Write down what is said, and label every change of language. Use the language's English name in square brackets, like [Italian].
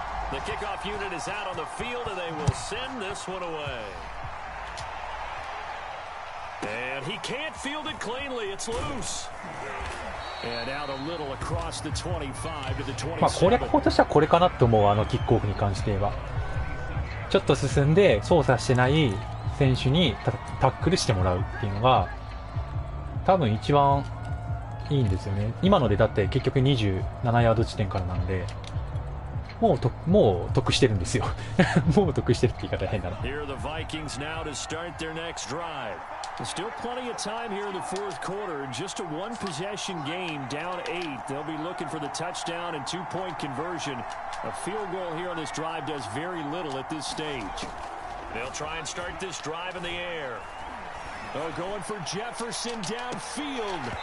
[English] The kickoff unit is out on the field, and they will send this one away. And he can't field it cleanly. It's loose. And out a little across the 25 to the 27. [Japanese] まあ攻略法としてはこれかなと思う、キックオフに関しては。ちょっと進んで操作してない選手にタックルしてもらうっていうのが多分一番いいんですよね。今のでだって結局27ヤード地点からなんで。もう得してるんですよ。もう得してるって言い方変だな。 [English] Here are the Vikings now to start their next drive. Still plenty of time here in the fourth quarter. Just a one-possession game, down 8. They'll be looking for the touchdown and two-point conversion. A field goal here on this drive does very little at this stage. They'll try and start this drive in the air. Oh, going for Jefferson downfield.